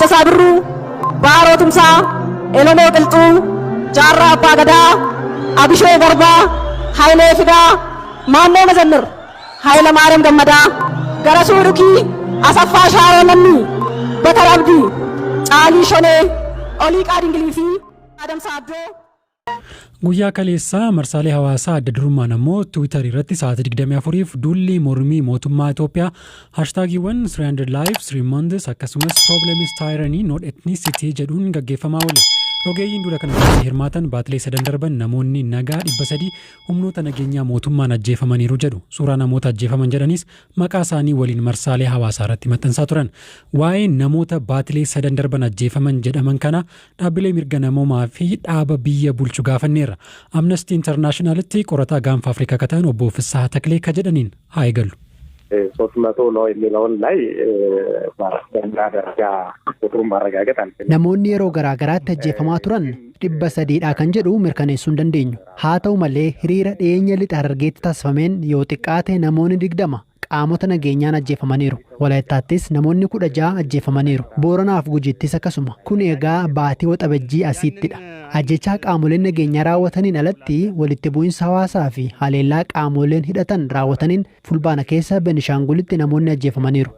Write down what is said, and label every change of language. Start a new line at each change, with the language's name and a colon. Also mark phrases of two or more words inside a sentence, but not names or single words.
Oromo: Raggaasaa Birruu, Baaroo Tumsaa, Elonoo Qilxuu, Jaarraa Abbaa Gadaa, Abishee Garbaa, Hayilee Fidaa, Maannoo Mazannir, Hayila Maariyaam Gammadaa, Garasuu Dhukii, Asaffaa Shaaroo Lammii, Bakar Abdii, Caalii Shonee, Oliiqaa Dingilii fi Adamsaa Addoo. Guyyaa kaleessaa marsaalee hawaasaa adda durummaan ammoo Twitter irratti sa'aatii 24f duulli mormii mootummaa Itoophiyaa hashtaagiiwwan
English: 300 lives 3 months
Oromo: akkasumas
English: problem is tyranny not ethnicity
Oromo: jedhuun gaggeeffamaa oole. Rogeeyyiin dura kanatti hirmaatan baatilee sadan darban namoonni nagaa 300 humnoota nageenyaa mootummaan ajjeefamaniiru jedhu. Suuraa namoota ajjeefaman jedhanis maqaa isaanii waliin marsaalee hawaasaa irratti maxxansaa turan. Waa'ee namoota baatilee sadan darban ajjeefaman jedhaman kana dhaabbilee mirga namoomaa fi dhaaba biyya bulchu gaafanneerra. Amnesty Internationalitti qorataa gaanfa Afrikaa kataan obbo Fissaa Taklee ka jedhaniin haa eegallu.
Amharic: 300 ነው የሚለውን ላይ ደረጃ ቁጥሩን ማረጋገጥ አንችልም.
Oromo: namoonni yeroo garaa garaatti ajjeefamaa turan 300dha kan jedhu mirkaneessuu hin dandeenyu. haa ta'u malee hiriira dhiyeenya lixa Harargeetti taasifameen yoo xiqqaate namoonni 20 qaamota nageenyaan ajjeefamaniiru. Walaayittaattis namoonni 16 ajjeefamaniiru. Booranaaf Gujittis akkasuma. Kun egaa baatii waxabajjii asiittidha. Ajjechaa qaamoleen nageenyaa raawwataniin alatti walitti bu'iinsa hawaasaa fi haleellaa qaamoleen hidhatan raawwataniin fulbaana keessa Benishaangulitti namoonni ajjeefamaniiru.